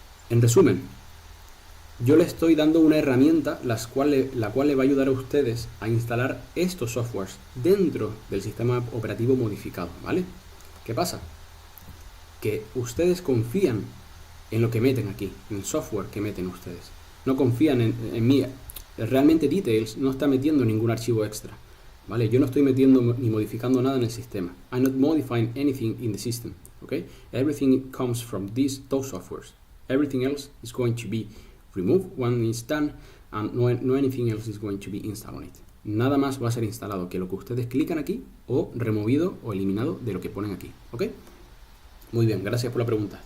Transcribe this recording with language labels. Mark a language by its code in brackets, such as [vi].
[es] En resumen, yo les estoy dando una herramienta la cual le va a ayudar a ustedes a instalar estos softwares dentro del sistema operativo modificado, ¿vale? ¿Qué pasa? Que ustedes confían en lo que meten aquí, en el software que meten ustedes. No confían en mí. Realmente DTails no está metiendo ningún archivo extra, ¿vale? Yo no estoy metiendo ni modificando nada en el sistema. [en] I'm not modifying anything in the system, okay? Everything comes from those softwares. Everything else is going to be removed when it's done, and no anything else is going to be installed on it. [es] Nada más va a ser instalado que lo que ustedes clican aquí, o removido o eliminado de lo que ponen aquí, ¿ok? Muy bien, gracias por la pregunta.